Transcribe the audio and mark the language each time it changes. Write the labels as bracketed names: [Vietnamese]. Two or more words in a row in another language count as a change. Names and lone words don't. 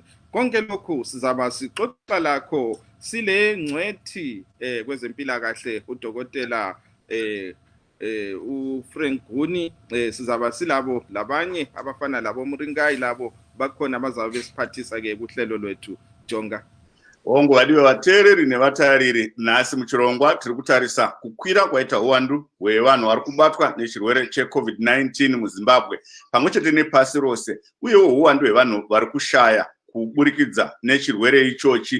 [North Ndebele] Konke lokhu sizaba sixoxa lakho sile ngcwethi kwezempilakahle udokotela uFrank Guni. Sizaba silabo labanye abafana labo Mringayi labo bakhona bazabe besiphathisa ke kuhlelo lwethu. Jonga [Shona] hongo vadiwe vateereri nevatariri, nhasi muchirongwa tiri kutarisa kukwira kwaita uwandu hwevanhu vari kubatwa nechirwere cheCovid-19 muZimbabwe pamwe chete nepasi rose, uyewo uwandu hwevanhu vari kushaya kuburikidza nechirwere ichochi.